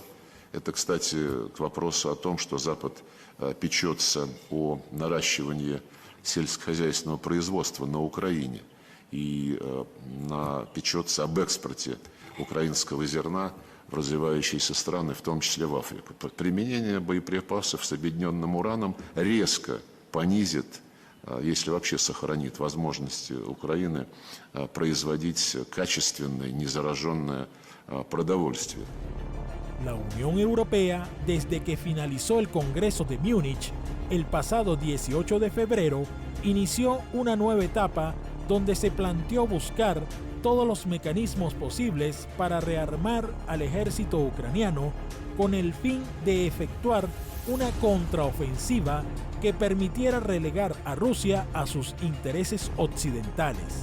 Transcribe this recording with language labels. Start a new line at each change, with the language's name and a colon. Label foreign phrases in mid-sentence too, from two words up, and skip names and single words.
Russian: Это, кстати, к вопросу о том, что Запад печется о наращивании сельскохозяйственного производства на Украине и печется об экспорте украинского зерна в развивающиеся страны, в том числе в Африку. Применение боеприпасов с объединенным ураном резко понизит, если вообще сохранит возможности Украины производить качественное, незараженное продовольствие.
Spanish: La Unión Europea, desde que finalizó el Congreso de Múnich el pasado 18 de febrero, inició una nueva etapa donde se planteó buscar todos los mecanismos posibles para rearmar al ejército ucraniano con el fin de efectuar una contraofensiva que permitiera relegar a Rusia a sus intereses occidentales.